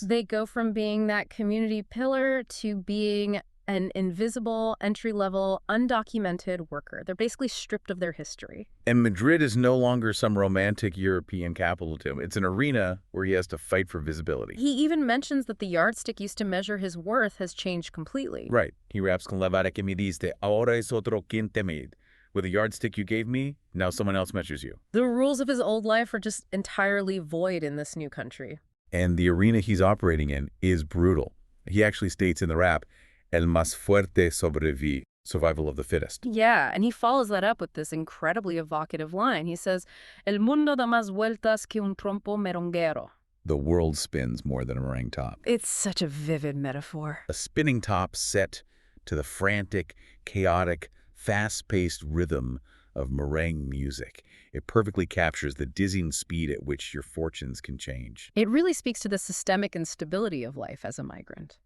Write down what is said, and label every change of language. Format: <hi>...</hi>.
<en>They go from being that community pillar to being an invisible, entry-level, undocumented worker. They're basically stripped of their history. And Madrid is no longer some romantic European capital to him. It's an arena where he has to fight for visibility. He even mentions that the yardstick used to measure his worth has changed completely. Right. He raps</en> <es>con la vara que me diste, ahora es otro quien te made.</es> <en>With a yardstick you gave me, now someone else measures you. The rules of his old life are just entirely void in this new country. And the arena he's operating in is brutal. He actually states in the rap,</en> <es>El más fuerte sobrevive,</es> <en>survival of the fittest. Yeah, and he follows that up with this incredibly evocative line. He says,</en> <es>El mundo da más vueltas que un trompo merenguero.</es> <en>The world spins more than a meringue top. It's such a vivid metaphor. A spinning top set to the frantic, chaotic, fast-paced rhythm of meringue music. It perfectly captures the dizzying speed at which your fortunes can change. It really speaks to the systemic instability of life as a migrant.</en>